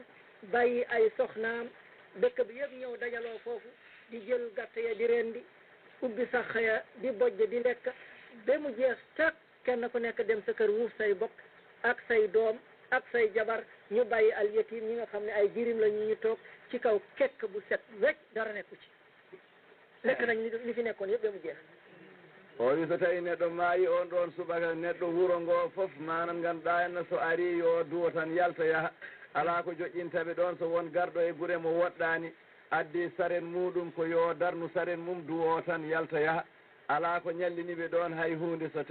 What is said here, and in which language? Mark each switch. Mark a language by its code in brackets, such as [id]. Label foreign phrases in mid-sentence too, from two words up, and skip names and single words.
[wo] bàyyi ay soxnaam dëkk bi yëpp ñëw dajaloo foofu di jël gàtt ya di rendi ubbi sax ya di bojj di lekk ba mu jeex teg kenn ku nekk dem sa kër wuuf say bokk ak say doom ak say jabar ñu bàyyi al yatim ñi nga xam ne ay jirim la ñu toog ci kaw kekk bu set wecc dara nekku ci lekk nañ li fi nekkoon yëpp ba mu jeex [ff] o wi so tawi neɗɗo maayi on ɗon subaka neɗɗo wuro ngo fof manam ganduɗa henna so ari yo duwo tan yalta yaaha ala ko joƴƴintaɓe ɗon so won garɗo e guure mo woɗɗani addi saren muɗum ko yo darnu saren mum duwo tan yalta yaaha ala ko ñalliniɓe ɗon hay hunde so